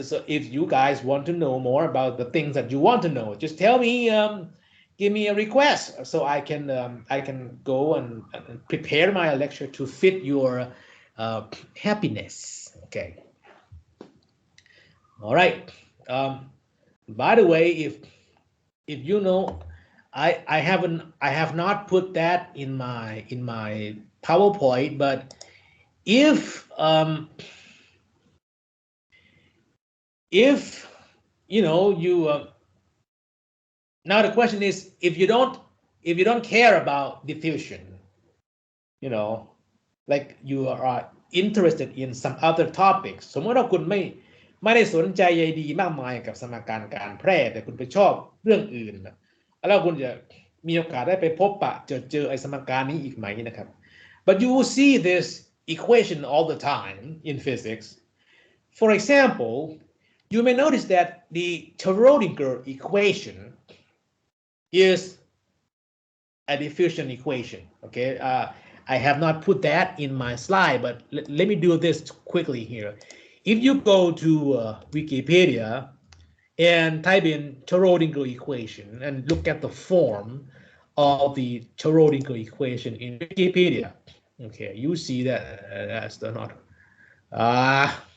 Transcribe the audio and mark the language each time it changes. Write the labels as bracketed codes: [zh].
[en] So if you guys want to know more about the things that you want to know, just tell me. Give me a request so I can go and prepare my lecture to fit your happiness. Okay. All right. By the way, if you know, I have not put that in my PowerPoint, but if you know you now the question is, if you don't care about diffusion, you know, like you are interested in some other topics [th] สมมติว่าคุณไ ม่ได้สนใจใยดีมากมายกับสมการการแพร่แต่คุณไปชอบเรื่องอื่นแล้วคุณจะมีโอกาสได้ไปพบปะเจอไอ้สมการนี้อีกไหมนะครับ [en] but you will see this equation all the time in physics. For example, you may notice that the Schrödinger equation is a diffusion equation. Okay, I have not put that in my slide, but let me do this quickly here. If you go to Wikipedia and type in Schrödinger equation and look at the form of the Schrödinger equation in Wikipedia, okay, you see that that's the not.